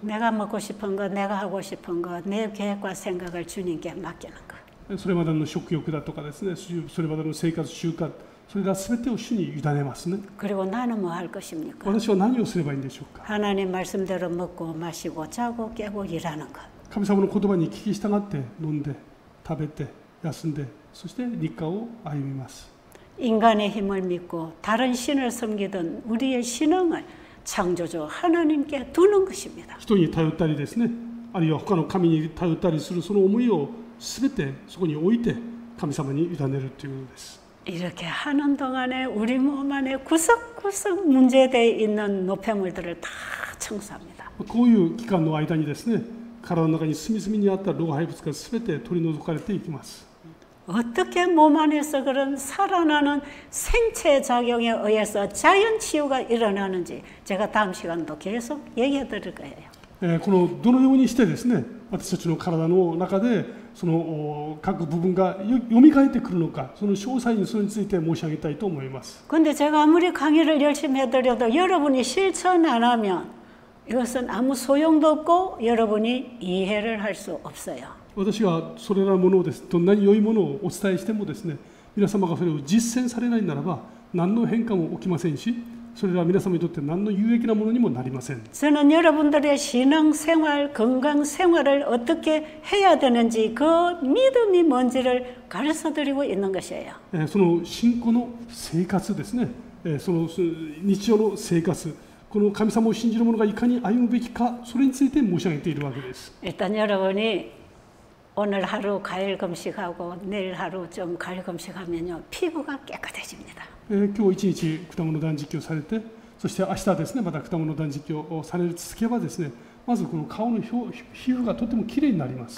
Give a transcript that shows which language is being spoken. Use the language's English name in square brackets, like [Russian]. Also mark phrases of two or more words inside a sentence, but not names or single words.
[Korean] 내가 먹고 싶은 거, 내가 하고 싶은 거, 내 계획과 생각을 주님께 맡기는 것. [Japanese] それまでの食欲だとかですね、それまでの生活習慣、それら全てを主に委ねますね。 [Korean] 그리고 나는 뭐 할 것입니까? [Japanese] 私は何をすればいいんでしょうか。 [Korean] 하나님 말씀대로 먹고 마시고 자고 깨고 일하는 것. [Japanese] 神様の言葉に聞き従って飲んで食べて休んで、そして日課を歩みます。 [Korean] 인간의 힘을 믿고 다른 신을 섬기던 우리의 신앙을 창조주 하나님께 두는 것입니다. [Japanese] 人に頼ったりですね、あるいは他の神に頼ったりするその思いを全てそこに置いて神様に委ねるということです。 [Korean] 이렇게 하는 동안에 우리 몸 안에 구석구석 문제되어 있는 노폐물들을 다 청소합니다. [Japanese] こういう期間の間にですね、体の中に隅々にあった老廃物が全て取り除かれていきます。 [Korean] 어떻게 몸 안에서 그런 살아나는 생체 작용에 의해서 자연 치유가 일어나는지 제가 다음 시간도 계속 얘기해 드릴 거예요. [Japanese] このどのようにしてですね、私たちの体の中でその各部分がよみがえってくるのか、その詳細にそれについて申し上げたいと思います。 [Korean] 근데 제가 아무리 강의를 열심히 해드려도 여러분이 실천 안 하면 이것은 아무 소용도 없고 여러분이 이해를 할 수 없어요. [Japanese] 私がそれらのものをです、どんなに良いものをお伝えしてもですね、皆様がそれを実践されないならば何の変化も起きませんし、それらは皆様にとって何の有益なものにもなりません。 [Korean] 저는 여러분들의 신앙생활, 건강생활을 어떻게 해야 되는지 그 믿음이 뭔지를 가르쳐드리고 있는 것이에요. [Japanese] その信仰の生活ですね、その日常の生活、この神様を信じる者がいかに歩むべきか、それについて申し上げているわけです。 [Korean] 일단 여러분이 오늘 하루 과일 금식하고 내일 하루 좀 과일 금식하면요 피부가 깨끗해집니다. [Japanese] 今日一日果物断食をされて、そして明日ですね、また果物断食をされ続けばですね、まずこの顔の皮膚がとてもきれいになります。